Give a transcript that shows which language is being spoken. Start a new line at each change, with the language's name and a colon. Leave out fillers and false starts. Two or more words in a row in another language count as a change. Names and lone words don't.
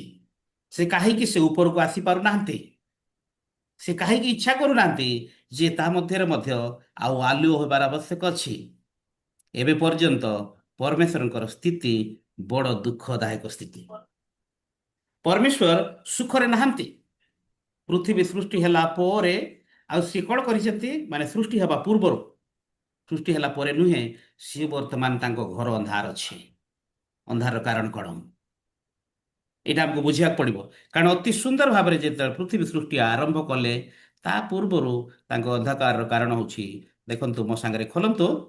Odia: ସେ କାହିଁକି ସେ ଉପରକୁ ଆସି ପାରୁନାହାନ୍ତି? ସେ କାହିଁକି ଇଚ୍ଛା କରୁନାହାନ୍ତି ଯେ ତା ମଧ୍ୟରେ ମଧ୍ୟ ଆଉ ଆଲୁଅ ହେବାର ଆବଶ୍ୟକ ଅଛି? ଏବେ ପର୍ଯ୍ୟନ୍ତ ପରମେଶ୍ୱରଙ୍କର ସ୍ଥିତି ବଡ଼ ଦୁଃଖଦାୟକ ସ୍ଥିତି। ପରମେଶ୍ୱର ସୁଖରେ ନାହାନ୍ତି ପୃଥିବୀ ସୃଷ୍ଟି ହେଲା ପରେ ଆଉ ସିଏ କ'ଣ କରିଛନ୍ତି ମାନେ ସୃଷ୍ଟି ହେବା ପୂର୍ବରୁ ସୃଷ୍ଟି ହେଲା ପରେ ନୁହେଁ ସିଏ ବର୍ତ୍ତମାନ ତାଙ୍କ ଘର ଅନ୍ଧାର ଅଛି ଅନ୍ଧାରର କାରଣ କ'ଣ ଏଇଟା ଆମକୁ ବୁଝିବାକୁ ପଡ଼ିବ କାରଣ ଅତି ସୁନ୍ଦର ଭାବରେ ଯେତେବେଳେ ପୃଥିବୀ ସୃଷ୍ଟି ଆରମ୍ଭ କଲେ ତା ପୂର୍ବରୁ ତାଙ୍କ ଅନ୍ଧକାରର କାରଣ ହେଉଛି ଦେଖନ୍ତୁ ମୋ ସାଙ୍ଗରେ ଖୋଲନ୍ତୁ